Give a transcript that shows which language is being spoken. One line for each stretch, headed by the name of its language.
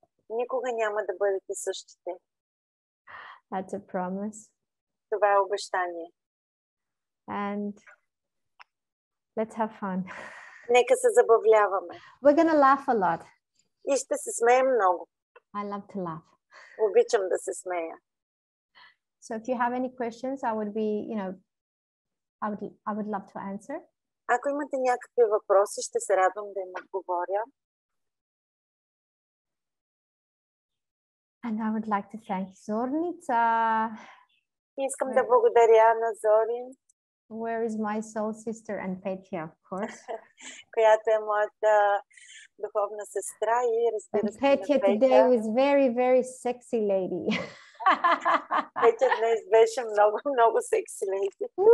Bulgarian: Никога няма да бъдете същите.
English: That's a promise.
Bulgarian: Това е обещание.
English: And let's have fun.
Bulgarian: Нека се забавляваме.
English: We're gonna laugh a lot.
Bulgarian: И ще се смеем много.
English: I love to laugh.
Bulgarian: Обичам да се смея.
English: So if you have any questions, I would be, I would love to answer.
Bulgarian: Ако имате някакви въпроси, ще се радвам да им отговоря.
English: And I would like to thank Зорница.
Bulgarian: Искам да благодаря на Зорин.
English: Where is my soul sister and Petya, of course.
Bulgarian: Която е моята духовна сестра и разбира се на
English: Petya today was very, very sexy lady.
Bulgarian: Петя днес беше много, много секси леди.